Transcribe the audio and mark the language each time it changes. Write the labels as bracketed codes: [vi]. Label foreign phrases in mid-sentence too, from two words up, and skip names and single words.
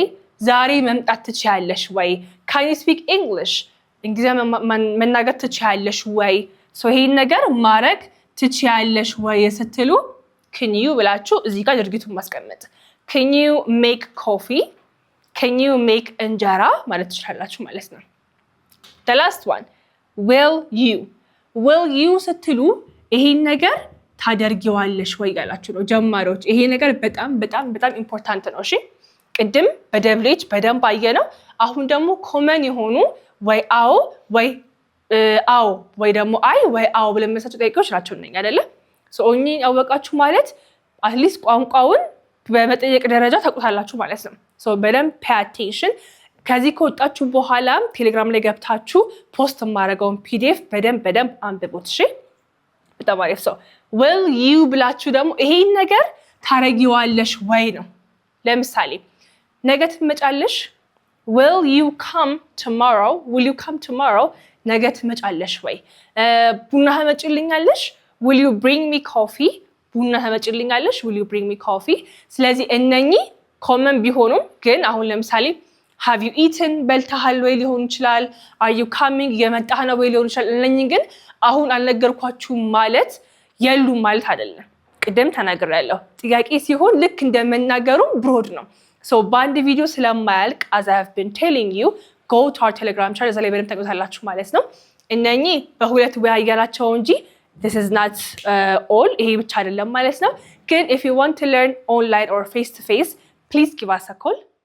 [am] ዛሬ መምጣት ትችያለሽ ወይ? [en] can you speak English? [am] እንግሊዝኛ መናገር ትችያለሽ ወይ? ሶ ይሄን ነገር ማድረግ ትችያለሽ ወይ ስትሉ can you ብላችሁ እዚህ ጋር ድርጊቱን ማስቀመጥ። [en] can you make coffee? can you make [am] እንጀራ ማለት ትችላላችሁ ማለት ነው። [en] the last one will you [am] ስትሉ ይሄን ነገር ታደርጊዋለሽ ወይ ያላችሁ ነው ጀማሪዎች። ይሄ ነገር በጣም በጣም በጣም ኢምፖርታንት ነው። እሺ ቅድም በደብሊች በደንብ አየነው። አሁን ደግሞ ኮመን የሆኑ ወይ አዎ ወይ አዎ ወይ ደግሞ አይ ወይ አዎ ብለን መሳቸው ጠይቀዎች ናቸው ነኝ አይደለ? ሶ እኚህን ያወቃችሁ ማለት አትሊስት ቋንቋውን በመጠየቅ ደረጃ ታውቁታላችሁ ማለት ነው። ሶ በደንብ ፔይ አቴንሽን። ከዚህ ከወጣችሁ በኋላም ቴሌግራም ላይ ገብታችሁ ፖስት የማደርገውን ፒዲኤፍ በደንብ አንብቡት። እሺ በጣም አሪፍ። ሰው will you ብላችሁ ደግሞ ይሄን ነገር ታረጊዋለሽ ወይ ነው። ለምሳሌ ነገ ትመጫለሽ [en] will you come tomorrow [am] ነገ ትመጫለሽ ወይ? ቡና ታመጭልኛለሽ [en] will you bring me coffee [am] ቡና ታመጭልኛለሽ [en] will you bring me coffee። [am] ስለዚህ እነኚህ ኮመን ቢሆኑም ግን አሁን ለምሳሌ [en] have you eaten [am] በልተሃል ወይ ሊሆን ይችላል። [en] are you coming [am] የመጣህ ነው ወይ ሊሆን ይችላል። እነኚህ ግን አሁን አልነገርኳችሁም ማለት የሉም ማለት አይደለም። ቅድም ተናግሬያለሁ። ጥያቄ ሲሆን ልክ እንደመናገሩም ብሮድ ነው። ሶ በአንድ ቪዲዮ ስለማያልቅ [en] as I have been telling you go to our telegram channel [am] እዛ ላይ በደንብ ታውቁታላችሁ ማለት ነው። እነኚህ በሁለት ወይ አያላቸው እንጂ [en] this is not all [am] ይሄ ብቻ አይደለም ማለት ነው። ግን [en] if you want to learn online or face to face please give us a call